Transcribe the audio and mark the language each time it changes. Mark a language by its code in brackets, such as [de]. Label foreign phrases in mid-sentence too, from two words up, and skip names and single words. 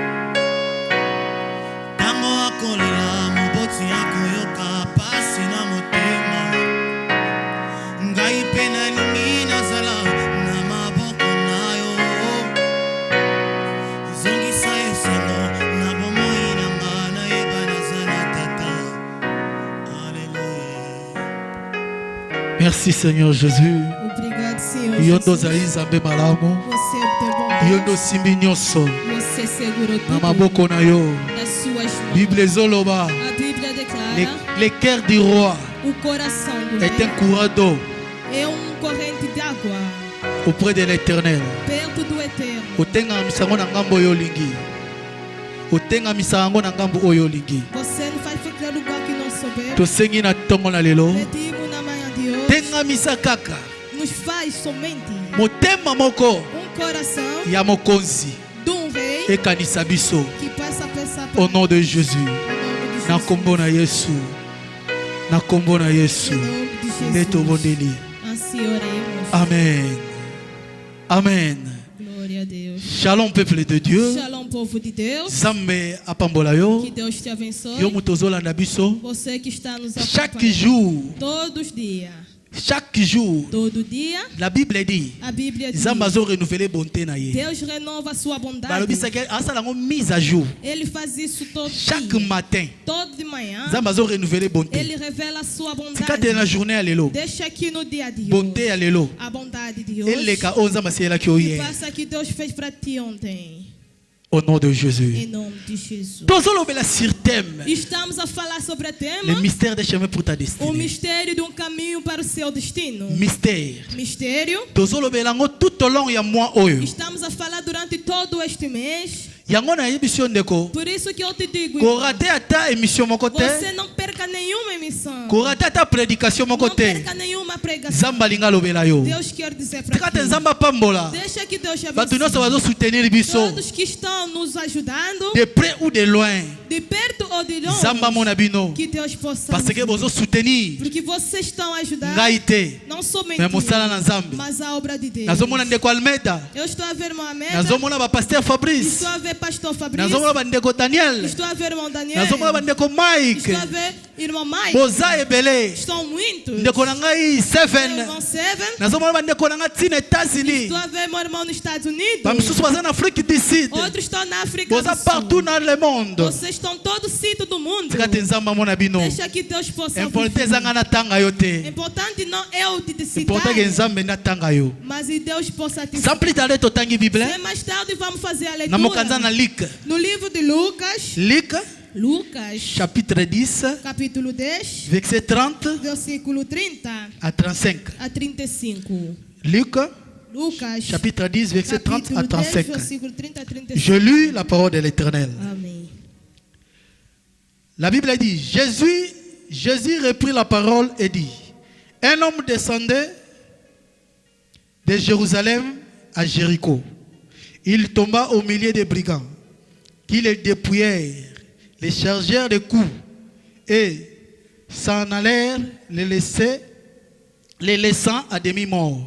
[ln] Tango akolela moboti akoyoka pasi na motema Ngai pe nalingi nazala na maboko na yo Zongisa esengo na bomoi na nga nayeba nazala tata Alléluia [fr] Merci Seigneur Jésus. [pt] Obrigado, Senhor [ln] Yondo [pt] Jesus. [ln] zali zambe malamu. [pt] Você é teu bom [ln] Yondo [pt] Deus. [ln] simbi nyonso [pt] Você segurou [ln] na [pt] tudo [ln] maboko na yo. [pt] das suas mãos. [ln] Bible ezoloba [pt] A Bíblia declara [fr] le cœur du roi [pt] o coração do [fr] est un [pt] rei [fr] courant d'eau [pt] é corrente d'água [fr] auprès de l'Éternel. [pt] perto do Eterno. [ln] Otenga misango na ngambo oyo olingi. Otenga misango na ngambo oyo olingi. [pt] Você não faz qualquer lugar que não souber. [ln] Tosengi na tongo na lelo. [pt] Pedimos na manhã de hoje. [ln] Tenga misa kaka. [pt] Nos faz somente [ln] Motema moko [pt] coração [ln] ya mokonzi [pt] de rei [ln] ekanisa biso. [pt] que passa a pensar [fr] Au nom de Jésus. [pt] Em nome de [ln] Na [pt] Jesus. [ln] kombo na Yesu. Na kombo na Yesu. [pt] Em nome de Jesus. [ln] Ndeto bondeli. [pt] Assim oremos. Amen. Amen. Glória a Deus. [fr] Shalom peuple de Dieu. [pt] Shalom, povo de Deus. [ln] Zambe apambola yo. [pt] Que Deus te abençoe. [ln] Yo mutozolanda biso. [pt] Você que está nos [fr] Chaque [pt] acompanhando [fr] jour. [pt] todos os dias. [fr] Chaque jour. [pt] Todo dia, [fr] La Bible dit. [pt] a Bíblia diz, [ln] Zamba zo renouveler bonté na ye. [pt] Deus renova a sua bondade. [ln] Balobisa ke asalango [fr] mise à jour. [pt] Ele faz isso todo [fr] Chaque [pt] dia. [fr] matin. [pt] Todo de manhã, [ln] Zamba zo renouveler bonté. [pt] Ele revela a sua [ln] Tika te na [pt] bondade. [fr] journée à lelo. [pt] Deixa aqui no dia de [fr] Bonté à [pt] hoje [ln] lelo. [pt] a bondade de hoje. [ln] Eleka onza masiela ki [pt] E [ln] oye. [pt] faça que Deus fez para ti ontem. [fr] Au nom de Jésus. [pt] Em nome de Jesus. [ln] Tozolobela [fr] sur thème. [pt] Estamos a falar sobre o tema, [fr] Le mystère des chemins pour ta [pt] o [fr] destinée. [pt] mistério de um caminho para o seu destino. [fr] Mystère. [pt] Mistério. [ln] Tozolobela ngo [fr] tout au long [ln] ya mois oyo. [pt] Estamos a falar durante todo este mês. [ln] Yango na yebiso ndeko. [pt] Por isso que eu te digo, [ln] Ko [pt] irmão, [ln] raté ata émission moko te. [pt] você não perca nenhuma emissão. [ln] Ko raté ata prédication moko [pt] Não [ln] te. [pt] perca nenhuma pregação. [ln] Zamba linga lobela yo. [pt] Deus quer dizer para [ln] Tika te [pt] ti. [ln] nzamba pambola. [pt] Deixa que Deus te [ln] Bato nyonso bazo [pt] abençoe. [ln] soutenir biso. [pt] Todos que estão nos ajudando, [fr] De près ou de loin. [pt] de perto ou de [ln] Zamba [pt] longe, [ln] mona bino. [pt] que Deus possa [fr] Parce que [ln] bozo soutenir. [pt] porque vocês estão a ajudar [ln] Ngai te. [pt] não somente [ln] Mais mosala na [pt] eu, [ln] Nzambe. [pt] mas a obra de Deus. [ln] Nazomona ndeko Almeida. [pt] Eu estou a ver Mohamed, [ln] Nazomona ba pasteur Fabrice. [pt] estou a ver Pastor Fabrício, [ln] Nazomona ba ndeko Daniel. [pt] estou a ver irmão Daniel, [ln] Nazomona ba ndeko Mike. [pt] estou a ver irmão Mike, [ln] Boza ebele. [pt] estão muitos. [ln] Ndeko na ngai [pt] Meu 7. irmão Seven, [ln] Nazomona ba ndeko na ngai tina États-Unis. [pt] estou a ver meu irmão nos Estados Unidos, [ln] Ba misusu baza na Afrique du Sud. [pt] outros estão na África [ln] Boza [pt] do Sul. [fr] partout dans le monde. [pt] Vocês estão todo sítio do mundo. [ln] Tika te nzamba mona bino. [pt] Deixa que Deus possa [ln] Important [pt] ouvir. [ln] ezanga na tanga yo te. [pt] Importante não é o de citar, [ln] Important ke nzambe na tanga yo. [pt] mas e Deus possa te [fr] Sans plus tarder [ln] totangi Bible. [pt] citar. Mais tarde vamos fazer a [ln] Na mokanza [pt] leitura [ln] na Luc. [pt] no livro de Lucas, [fr] Luc chapitre 10 [pt] capítulo 10, [fr] verset 30 [pt] versículo 30 [fr] à 35. [pt] a 35. [fr] Luc [pt] Lucas, [fr] chapitre 10 verset 30 à [pt] capítulo 10, [fr] 35. [pt] versículo 30 a 35. [fr] Je lis la parole de l'Éternel. [pt] Amém. [fr] La Bible dit, Jésus reprit la parole et dit, un homme descendait de Jérusalem à Jéricho. Il tomba au milieu des brigands qui le dépouillèrent, les chargèrent de coups et s'en allèrent les laissant à demi-mort.